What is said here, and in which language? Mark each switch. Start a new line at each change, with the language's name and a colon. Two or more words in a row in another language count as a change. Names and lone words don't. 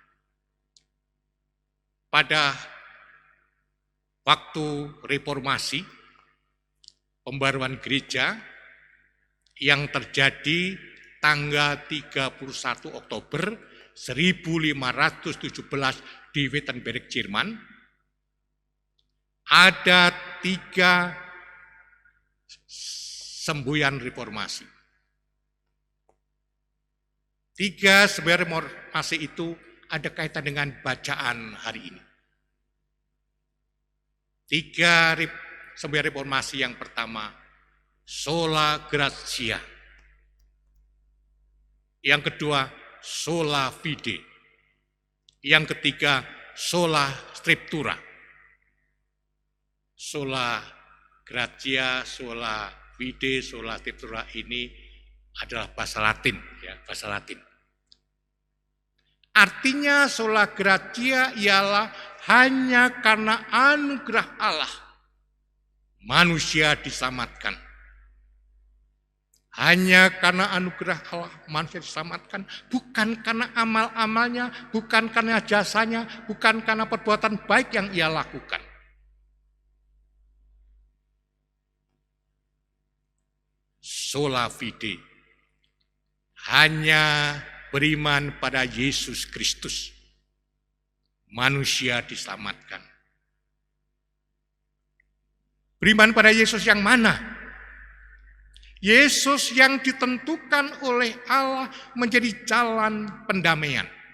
Indonesian: Pada waktu reformasi, pembaruan gereja yang terjadi tanggal 31 Oktober 1517 di Wittenberg, Jerman, ada 3 semboyan reformasi. 3 semboyan reformasi itu ada kaitan dengan bacaan hari ini. 3 semboyan reformasi yang pertama,
Latin: sola gratia.
Indonesian: Yang kedua,
Latin: sola fide.
Indonesian: Yang ketiga,
Latin: sola scriptura. Sola gratia, sola fide, sola scriptura
Indonesian: ini adalah bahasa Latin, ya, bahasa Latin. Artinya
Latin: sola gratia
Indonesian: ialah hanya karena anugerah Allah manusia diselamatkan. Hanya karena anugerah Allah manusia diselamatkan, bukan karena amal-amalnya, bukan karena jasanya, bukan karena perbuatan baik yang ia lakukan.
Latin: Sola fide,
Indonesian: hanya beriman pada Yesus Kristus, manusia diselamatkan. Beriman pada Yesus yang mana? Yesus yang ditentukan oleh Allah menjadi jalan pendamaian.